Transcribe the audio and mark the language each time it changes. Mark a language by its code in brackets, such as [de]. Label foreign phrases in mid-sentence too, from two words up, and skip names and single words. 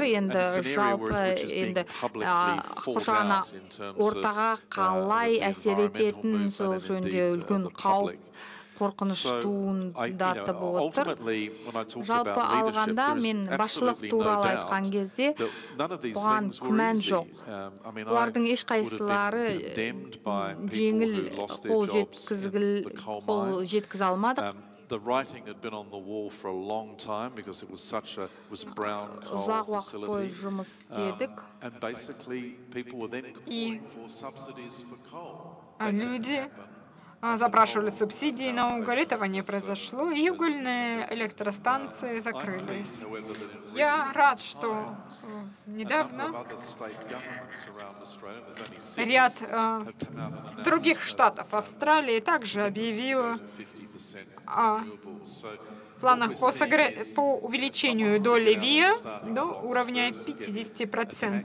[kk] Енді жалпы енді қоршаған ортаға қалай әсер ететін сол жөнінде үлкен қауіп қорқыныш туындатып отыр. Жалпы алғанда мен басшылық туралы айтқан кезде бұған күмән жоқ. Бұлардың ешқайсылары жеңіл қол жеткізе алмадық. [en] The writing had been on the wall for a long time because it was a brown coal facility. And basically people were then calling for subsidies for coal. [ru] Люди запрашивали субсидии на уголь, этого не произошло, и угольные электростанции закрылись. Я рад, что недавно ряд других штатов Австралии также объявил о планах по увеличению доли ВИА до уровня 50%.